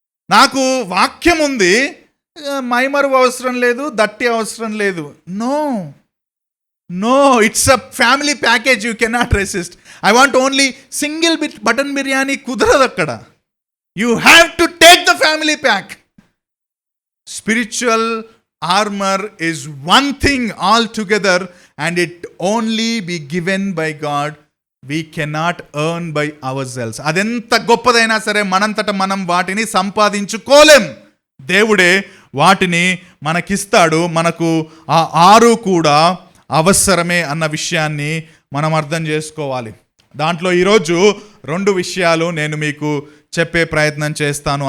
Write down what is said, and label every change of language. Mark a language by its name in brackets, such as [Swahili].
[Telugu] నాకు వాక్యం ఉంది, మైమరువు అవసరం లేదు, దట్టి అవసరం లేదు. [English] No, it's a family package. You cannot resist. I want only single button biryani [Telugu] కుదరదు అక్కడ. [English] You have to take the family pack. Spiritual armor is one thing altogether, and it only be given by God. We cannot earn by ourselves. [Telugu] అదెంత గొప్పదైనా సరే మనంతట మనం వాటిని సంపాదించుకోలేం. దేవుడే వాటిని మనకిస్తాడు. మనకు ఆ 6 కూడా అవసరమే అన్న విషయాన్ని మనం అర్థం చేసుకోవాలి. దాంట్లో ఈరోజు 2 విషయాలు నేను మీకు చెప్పే ప్రయత్నం చేస్తాను.